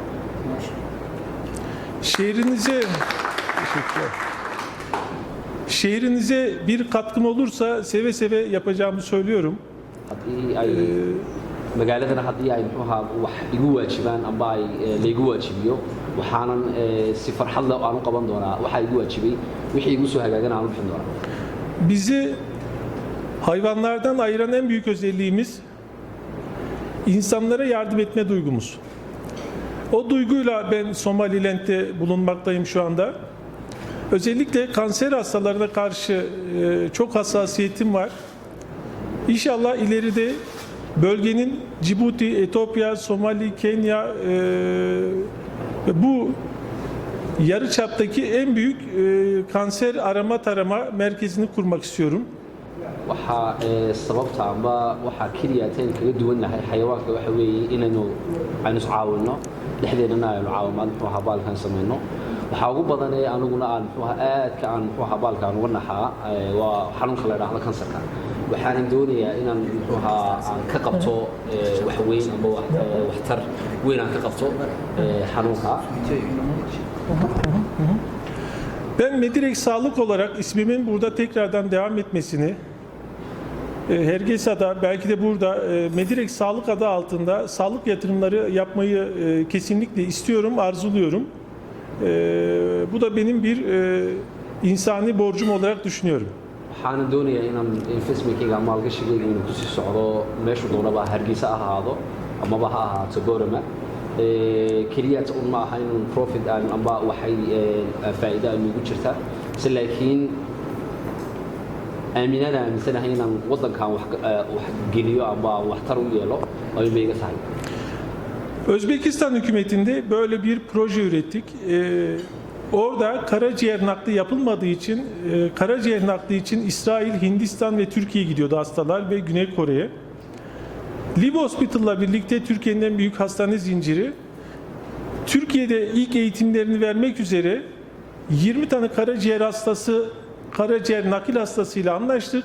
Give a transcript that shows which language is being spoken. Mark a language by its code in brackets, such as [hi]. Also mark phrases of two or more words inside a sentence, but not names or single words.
[tr] Şehrinize bir katkım olursa seve seve yapacağımı söylüyorum. [so] Magaaladana haddii ay muxuu wax igu waajibaan amba ay laygu waajibiyo waxaanan si farxad leh aan u qaban doonaa waxa igu waajibay wixii igu soo hagaagana aan u bixin doonaa. [tr] Bizi hayvanlardan ayıran en büyük özelliğimiz insanlara yardım etme duygumuz. O duyguyla ben Somaliland'de bulunmaktayım şu anda. Özellikle kanser hastalarına karşı çok hassasiyetim var. İnşallah ileride bölgenin Cibuti, Etiyopya, Somali, Kenya bu yarıçaptaki en büyük kanser arama tarama merkezini kurmak istiyorum. [so] Waxa sababta amba waxa keliya taan kaga duwanahay xayawaanka waxa weeye inaynu aynu iscaawino dhexdeedana aynu caawimaad muxuu baalkan sameeyno waxa ugu badan ee aniguna aan muxuu aadka aan muxuu baalkan uga naxaa waa xanuunka la yiraahdo kansarka waxaan doonayaa inaan muxuu aan ka qabto wax weyn amba waxtar weyn aan ka qabto xanuunka. [tr] Ben Medirex Sağlık olarak ismimin burada tekrardan devam etmesini, Hergesa'da belki de burada Medirex Sağlık adı altında sağlık yatırımları yapmayı kesinlikle istiyorum, arzuluyorum. Bu da benim bir insani borcum olarak düşünüyorum. [so] Waxaan doonayaa inaan investmentkayga maalgashigayga inuu ku sii socdo meeshu doonaba Hargeysa ha ahaado amaba ha ahaato Boorama. Keliya un ma aha inuu profit aan amba waxay faa'iido aan ugu jirta laakiin aaminada aaminsanahay inaan waddankan wax geliyo amba waxtar u yeelo ay meega tahay. [tr] Özbekistan hükümetinde böyle bir proje ürettik. Orada karaciğer nakli yapılmadığı için, karaciğer nakli için İsrail, Hindistan ve Türkiye'ye gidiyordu hastalar ve Güney Kore'ye. Liv Hospital'la birlikte Türkiye'nin en büyük hastane zinciri, Türkiye'de ilk eğitimlerini vermek üzere 20 tane karaciğer hastası, karaciğer nakil hastasıyla anlaştık.